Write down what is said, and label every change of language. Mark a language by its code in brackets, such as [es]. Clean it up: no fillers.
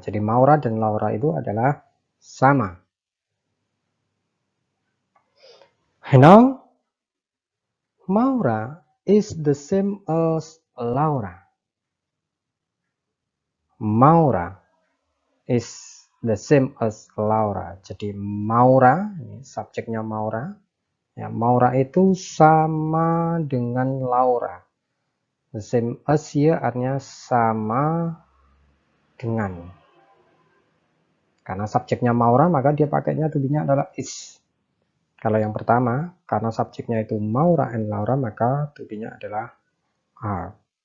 [id] Jadi Maura dan Laura itu adalah sama. [en] Now, Maura is the same as Laura. Maura is the same as Laura. [id] Jadi Maura, ini subjeknya Maura. Ya, Maura itu sama dengan Laura. [en] The same as [id] ya artinya sama dengan. Karena subjeknya Maura, maka dia pakainya to be-nya adalah is. Kalau yang pertama, karena subjeknya itu Maura and Laura, maka to be-nya adalah are.